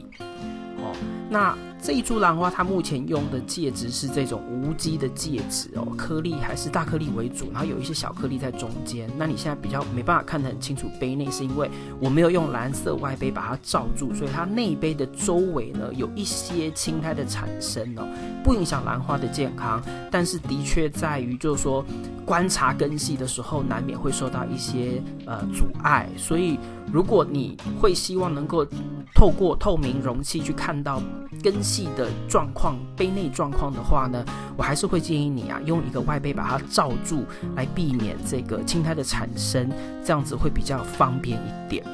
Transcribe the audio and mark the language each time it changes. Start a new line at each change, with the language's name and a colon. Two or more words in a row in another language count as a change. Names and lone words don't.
Chinese: 那這一株蘭花，它目前用的介質是這種無機的介質哦，顆粒還是大顆粒為主，然後有一些小顆粒在中間。那你現在比較沒辦法看得很清楚杯內，是因為我沒有用藍色外杯把它罩住，所以它內杯的周圍呢有一些青苔的產生哦，不影響蘭花的健康，但是的確在於就是說觀察根系的時候，難免會受到一些阻礙，所以如果你會希望能夠透過透明容器去看到根系的狀況、杯內狀況的話呢，我還是會建議你用一個外杯把它罩住，來避免這個青苔的產生，這樣子會比較方便一點。